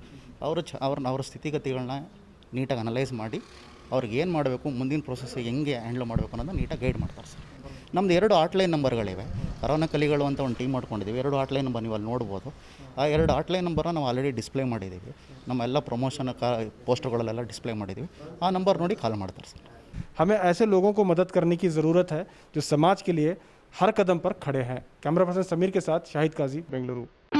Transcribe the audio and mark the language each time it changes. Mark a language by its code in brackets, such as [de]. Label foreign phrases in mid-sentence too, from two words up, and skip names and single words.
[kn] ಅವ್ರ ಸ್ಥಿತಿಗತಿಗಳನ್ನ ನೀಟಾಗಿ ಅನಲೈಸ್ ಮಾಡಿ ಅವ್ರಿಗೆ ಏನು ಮಾಡಬೇಕು, ಮುಂದಿನ ಪ್ರೊಸೆಸ್ಸಿಗೆ ಹೆಂಗೆ ಹ್ಯಾಂಡ್ಲ್ ಮಾಡಬೇಕು ಅನ್ನೋದನ್ನ ನೀಟಾಗಿ ಗೈಡ್ ಮಾಡ್ತಾರೆ ಸರ್. ನಮ್ಮದು 2 ಆಟ್ಲೈನ್ ನಂಬರ್ಗಳಿವೆ. ಕರೋನಾ ಕಲಿಗಳು ಅಂತ ಒಂದು ಟೀಮ್ ಮಾಡ್ಕೊಂಡಿದ್ದೀವಿ. 2 ಆಟ್ಲೈನ್ ನಂಬರ್ ನೀವು ಅಲ್ಲಿ ನೋಡ್ಬೋದು. ಆ 2 ಆಟ್ಲೈನ್ ನಂಬರ್ನ ನಾವು ಆಲ್ರೆಡಿ ಡಿಸ್ಪ್ಲೇ ಮಾಡಿದ್ದೀವಿ. ನಮ್ಮ ಎಲ್ಲ ಪ್ರಮೋಷನ್ ಪೋಸ್ಟರ್ಗಳಲ್ಲೆಲ್ಲ ಡಿಸ್ಪ್ಲೇ ಮಾಡಿದ್ದೀವಿ. ಆ ನಂಬರ್ ನೋಡಿ ಕಾಲ್ ಮಾಡ್ತಾರೆ ಸರ್. [hi] हमें ऐसे लोगों को मदद करने की ज़रूरत है जो समाज के लिए हर कदम पर खड़े हैं. कैमरा पर्सन समीर के साथ शाहिद काजी, बेंगलुरु.